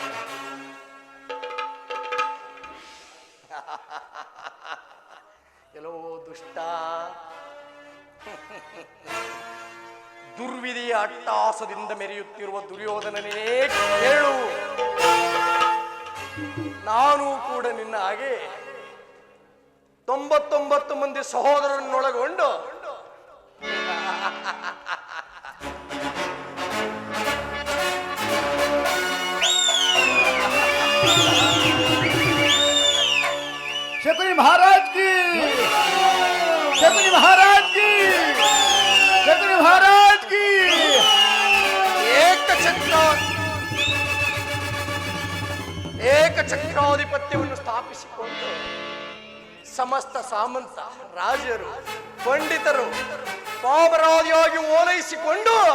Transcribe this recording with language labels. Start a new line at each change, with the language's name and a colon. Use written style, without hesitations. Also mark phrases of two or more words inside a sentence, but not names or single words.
Kannada: ಎಲ್ಲೋ ದುಷ್ಟ, ದುರ್ವಿಧಿಯ ಅಟ್ಟಹಾಸದಿಂದ ಮೆರೆಯುತ್ತಿರುವ ದುರ್ಯೋಧನನೇ ಕೇಳು. ನಾನು ಕೂಡ ನಿನ್ನ ಹಾಗೆ 99 ಮಂದಿ ಸಹೋದರರನ್ನೊಳಗೊಂಡು
Hindi: शकुनी महाराज की, शकुनी महाराज की, शकुनी महाराज की।
Kannada: ಏಕಚಕ್ರಾಧಿಪತ್ಯವನ್ನು ಸ್ಥಾಪಿಸಿಕೊಂಡು ಸಮಸ್ತ ಸಾಮಂತ ರಾಜರು ಪಂಡಿತರು ಪಾಮರಾದಿಯಾಗಿ ಓಲೈಸಿಕೊಂಡು